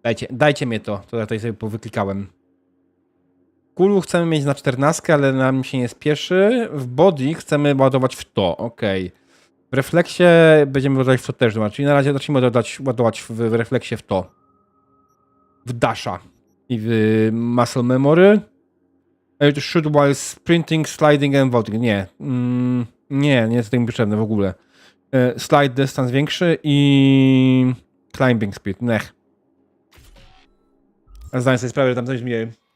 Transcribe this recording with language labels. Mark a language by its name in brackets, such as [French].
[Polish] Dajcie mi to, ja tutaj sobie powyklikałem. Kulu chcemy mieć na 14, ale nam się nie spieszy. W body chcemy ładować w to, okej. W refleksie będziemy ładować w to też, czyli na razie zacznijmy ładować w refleksie w to. W dasha i w muscle memory. [English] Shoot while sprinting, sliding and vaulting. [Polish] Nie jest to mi potrzebne w ogóle. Slide dystans większy i climbing speed. Nech. A zdaję sobie sprawę, że tam coś zmieni.